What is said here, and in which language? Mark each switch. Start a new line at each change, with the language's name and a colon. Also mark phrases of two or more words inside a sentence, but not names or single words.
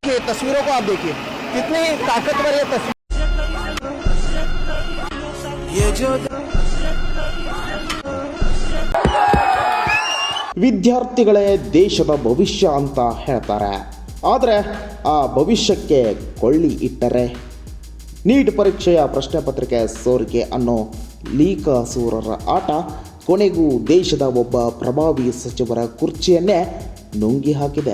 Hindi: तस्वीरों को आप देखिए, कितनी ताकतवर ये तस्वीर।
Kannada: ವಿದ್ಯಾರ್ಥಿಗಳೇ ದೇಶದ ಭವಿಷ್ಯ ಅಂತ ಹೇಳ್ತಾರೆ. ಆದರೆ ಆ ಭವಿಷ್ಯಕ್ಕೆ ಕೊಳ್ಳಿ ಇಟ್ಟರೆ ನೀಟ್ ಪರೀಕ್ಷೆಯ ಪ್ರಶ್ನೆ ಪತ್ರಿಕೆ ಸೋರಿಕೆ ಅನ್ನೋ ಲೀಕಾಸೂರರ ಆಟ ಕೊನೆಗೂ ದೇಶದ ಒಬ್ಬ ಪ್ರಭಾವಿ ಸಚಿವರ ಕುರ್ಚಿಯನ್ನೇ ನುಂಗಿ ಹಾಕಿದೆ.